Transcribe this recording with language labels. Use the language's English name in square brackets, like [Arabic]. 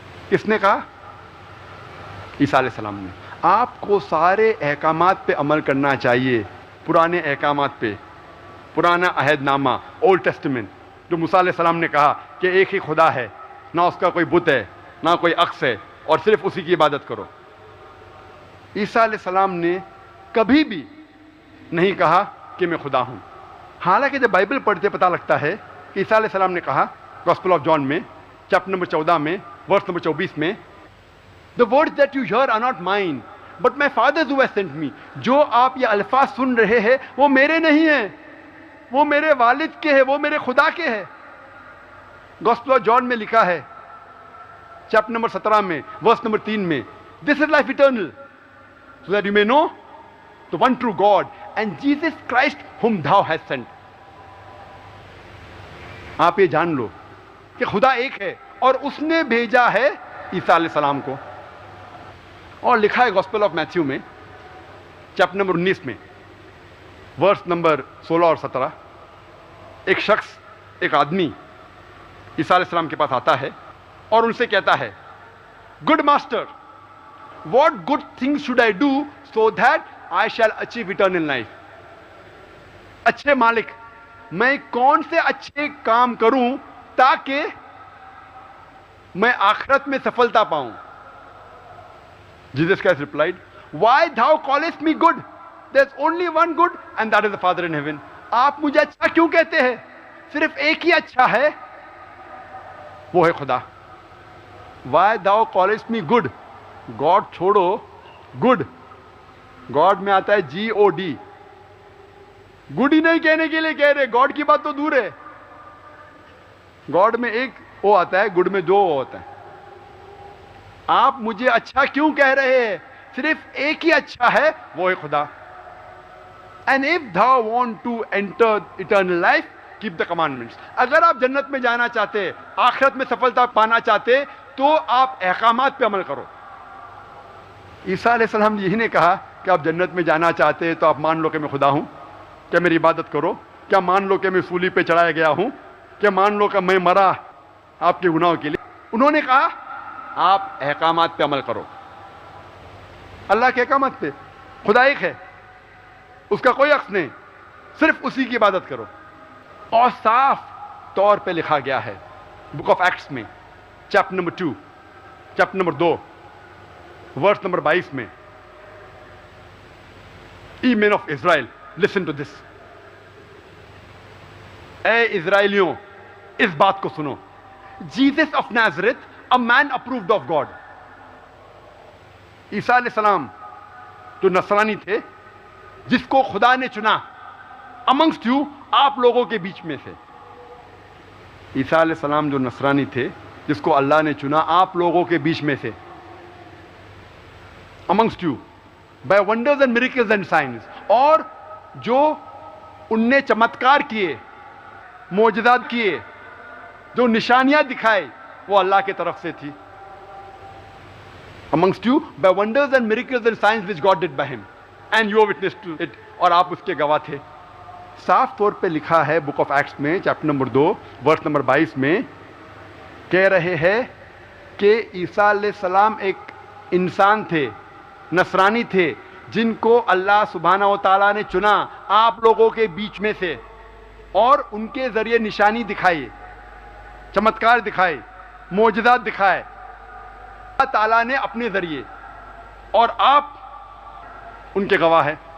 [Urdu] کس نے کہا؟ عیسیٰ علیہ السلام نے. آپ کو سارے احکامات پہ عمل کرنا چاہیے, پرانے احکامات پہ, پرانا عہد نامہ, اولڈ ٹیسٹمنٹ, جو موسیٰ علیہ السلام نے کہا کہ ایک ہی خدا ہے, نہ اس کا کوئی بت ہے, نہ کوئی عکس ہے, اور صرف اسی کی عبادت کرو. عیسیٰ علیہ السلام نے کبھی بھی نہیں کہا کہ میں خدا ہوں. حالانکہ جب بائبل پڑھتے پتہ لگتا ہے کہ عیسیٰ علیہ السلام نے کہا گوسپل آف جان میں چیپٹر نمبر 14 میں ورس نمبر 24 میں [English] The words that you hear are not mine, but my Father who has sent me. [Urdu] جو آپ یہ الفاظ سن رہے ہیں وہ میرے نہیں ہیں، وہ میرے والد کے ہیں، وہ میرے خدا کے ہیں. گوسپل آف جان میں لکھا ہے چیپٹر نمبر 17 میں ورس نمبر 3 میں, [English] This is life eternal, so that you may know the one true God and Jesus Christ whom thou hast sent. [Urdu] آپ یہ جان لو کہ خدا ایک ہے اور اس نے بھیجا ہے عیسیٰ علیہ السلام کو. اور لکھا ہے گوسپل آف میتھیو میں چیپٹر نمبر 19 میں ورس نمبر 16 اور 17, ایک شخص, ایک آدمی عیسیٰ علیہ السلام کے پاس آتا ہے اور ان سے کہتا ہے, [English] Good master, what good things should I do so that I shall achieve eternal life. [Urdu] اچھے مالک, میں کون سے اچھے کام کروں تاکہ میں آخرت میں سفلتا پاؤں. [English] Jesus Christ replied, Why thou callest me good? There's only one good and that is the Father in heaven. [Urdu] آپ مجھے اچھا کیوں کہتے ہیں؟ صرف ایک ہی اچھا ہے, وہ ہے خدا. [English] Why thou callest me good? God [Urdu] چھوڑو, [English] good. [Urdu] God میں آتا ہے G-O-D. گڈ ہی نہیں کہنے کے لیے کہہ رہے, گاڈ کی بات تو دور ہے. گاڈ میں ایک او آتا ہے, گڈ میں دو او ہوتا ہے. آپ مجھے اچھا کیوں کہہ رہے ہیں؟ صرف ایک ہی اچھا ہے, وہ ہے خدا. [English] And if thou want to enter eternal life, keep the commandments. [Urdu] اگر آپ جنت میں جانا چاہتے, آخرت میں سفلتا پانا چاہتے, تو آپ احکامات پہ عمل کرو. عیسیٰ علیہ السلام یہی نے کہا کہ آپ جنت میں جانا چاہتے تو آپ مان لو کہ میں خدا ہوں, کیا میری عبادت کرو, کیا مان لو کہ میں سولی پہ چڑھایا گیا ہوں, کیا مان لو کہ میں مرا آپ کے گناہوں کے لیے. انہوں نے کہا آپ احکامات پہ عمل کرو. اللہ کے احکامات پہ. خدا ایک ہے, اس کا کوئی عکس نہیں, صرف اسی کی عبادت کرو. اور صاف طور پہ لکھا گیا ہے بک آف ایکٹس میں chapter number 2 chapter number 2 verse number 22 میں, [English] Ye men of Israel, listen to this. [Urdu] اے اسرائیلیوں, اس بات کو سنو. [English] Jesus of Nazareth, a man approved of God. [Urdu] عیسیٰ علیہ السلام جو نصرانی تھے, جس کو خدا نے چنا [English] amongst you, [Urdu] آپ لوگوں کے بیچ میں سے. عیسیٰ علیہ السلام جو نصرانی تھے, جس کو اللہ نے چنا آپ لوگوں کے بیچ میں سے, [English] amongst you by wonders and miracles and signs. [Urdu] اور جو ان نے چمتکار کیے, معجزات کیے, جو نشانیاں دکھائے, وہ اللہ کی طرف سے تھی. [English] amongst you by wonders and miracles and signs which God did by him and you are witness to it. [Urdu] اور آپ اس کے گواہ تھے. صاف طور پہ لکھا ہے بک آف ایکٹس میں چیپٹر نمبر 2 ورس نمبر 22 میں, کہہ رہے ہیں کہ عیسیٰ علیہ السلام ایک انسان تھے, نصرانی تھے, جن کو اللہ سبحانہ و تعالیٰ نے چنا آپ لوگوں کے بیچ میں سے, اور ان کے ذریعے نشانی دکھائی, چمتکار دکھائے, معجزات دکھائے اللہ تعالیٰ نے اپنے ذریعے, اور آپ ان کے گواہ ہیں.